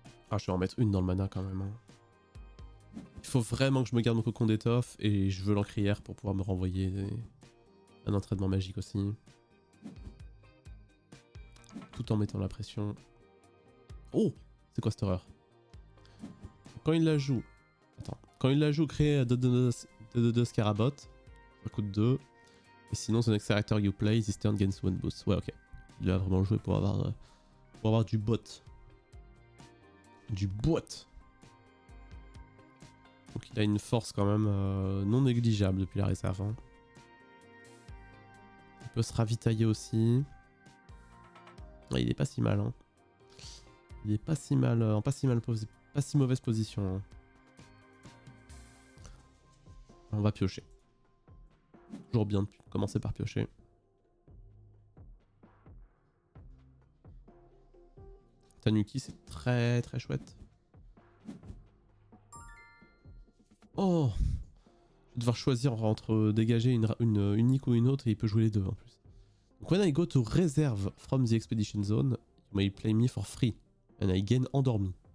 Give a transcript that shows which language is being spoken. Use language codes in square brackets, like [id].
[fr] Ah, je vais en mettre une dans le mana quand même. Hein. Il faut vraiment que je me garde mon cocon d'étoffe et je veux l'encrière pour pouvoir me renvoyer un entraînement magique aussi. Tout en mettant la pression. Oh, c'est quoi cette horreur? Quand il la joue... Attends. Quand il la joue, créer 2/2 Scarabot. Ça coûte 2. Et sinon, [en] the next character you play, this turn gains 1 boost. [fr] Ouais, ok. Il a vraiment joué pour avoir du bot. Du bot. Donc il a une force quand même non négligeable depuis la réserve. Hein. Il peut se ravitailler aussi. Ouais, il est pas si mal. Hein. Il est pas si mal, pas si mauvaise position. Hein. On va piocher. Toujours bien de commencer par piocher. Tanuki, c'est très chouette. Oh, je vais devoir choisir entre dégager une unique ou une autre et il peut jouer les deux en plus. [en] Donc when I go to reserve from the expedition zone, you may play me for free and I gain endormi.